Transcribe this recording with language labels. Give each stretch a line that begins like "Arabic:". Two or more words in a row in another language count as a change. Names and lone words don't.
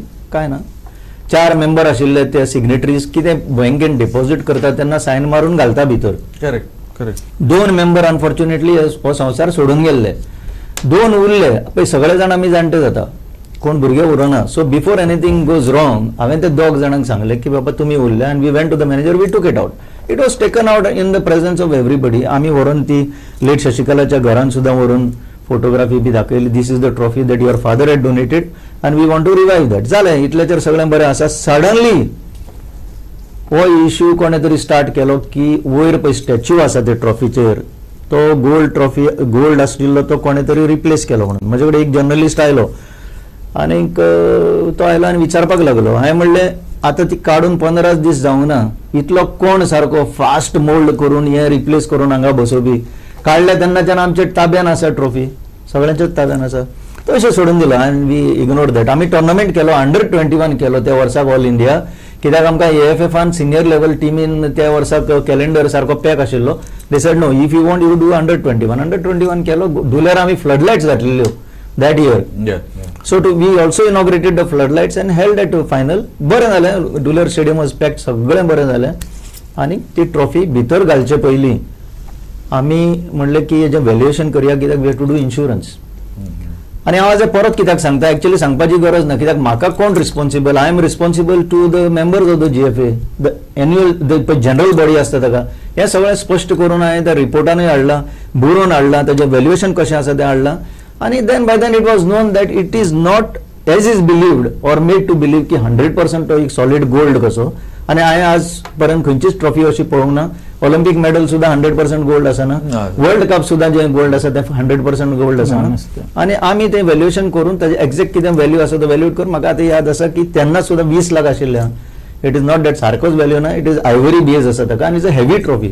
Konkani: काय ना, 4 मेंबर आशिल्ले ते सिग्नेटरीज कितें बँकेन डिपॉझिट करता तेन्ना सायन मारून घालता भितर. करेक्ट. 2 मेंबर अनफॉर्च्युनेटली हो संवसार सोडून गेल्ले. 2 उरले पळय. सगळे जाण आमी जाणटे जाता, कोण भुरगे उरोना.
English: So before anything goes wrong
Konkani: हांवें ते 2 जाणांक सांगलें की बाबा तुमी उरले, आनी
English: we went to the manager, we took it out. It was taken out in the presence of everybody.
Konkani: आमी व्हरून ती लेट शशिकलाच्या घरान सुद्दां व्हरून फोटोग्राफी बी दाखयली.
English: This is the trophy that your father had donated and we want to revive that.
Konkani: जालें, इतल्याचेर सगळें बरें आसा. सडनली हो इश्यू कोणे तरी स्टार्ट केलो की वयर पळय स्टॅच्यू आसा ते ट्रॉफीचेर, तो गोल्ड आशिल्लो तो कोणे तरी रिप्लेस केलो म्हणून. म्हजे कडेन एक जर्नलिस्ट आयलो आनी तो आयलो आनी विचारपाक लागलो. हांवें म्हणलें आतां ती काडून 15 दीस जावंक ना, इतलो कोण सारको
English: fast mould
Konkani: करून हे रिप्लेस करून हांगा बसोवपी. काडल्या तेन्नाच्यान आमच्या ताब्यान आसा ट्रॉफी, सगळ्यांच्याच ताब्यान आसा. तो अशें सोडून दिलो आनी
English: we ignore that.
Konkani: आमी टोर्नामेंट केलो, अंडर-21 केलो त्या वर्साक
English: All India,
Konkani: कित्याक आमकां AFFन
English: senior level
Konkani: टीमीन त्या वर्साक कॅलेंडर सारको पॅक आशिल्लो.
English: They said no, if you want you do under-21 केलो.
Konkani: धुलेर आमी फ्लडलायट्स घातलेल्यो
English: that year. So we also inaugurated the floodlights and held that final.
Konkani: बरें जालें, धुलेर
English: stadium was packed,
Konkani: सगळें बरें जालें. आनी ती ट्रॉफी भितर घालचे पयलीं आमी म्हणलें की हेजें व्हॅल्युएशन करया, कित्याक
English: we have to do insurance.
Konkani: आनी हांव आज परत कित्याक सांगता, एक्चुअली सांगपाची गरज ना, कित्याक म्हाका कोण रिस्पॉन्सिबल.
English: I am responsible to the members of the GFA, the annual the general body
Konkani: आसता ताका. हें सगळें स्पश्ट करून हांवें त्या रिपोर्टानूय हाडलां, बरोवन हाडलां, ताचें व्हॅल्युएशन कशें आसा तें हाडलां.
English: आनी then by then it was known that it is not as is believed or made to believe
Konkani: की 100% तो एक
English: solid gold कसो.
Konkani: आनी हांवें आज पर्यंत खंयचीच ट्रॉफी अशी पळोवंक ना.
English: Olympic medal
Konkani: सुद्दां 100% गोल्ड आसना, वर्ल्ड कप सुद्दां जें गोल्ड आसा तें 100% गोल्ड आसना. आनी आमी तें व्हॅल्युएशन करून ताजें एक्झॅक्ट कितें व्हॅल्यू आसा तो व्हॅल्यूट करून. म्हाका आतां याद आसा की तेन्ना सुद्दां 20 लाख आशिल्ले.
English: it is not that
Konkani: सारकोच व्हॅल्यू ना,
English: it is ivory beige
Konkani: आसा ताका, आनी
English: is a heavy trophy.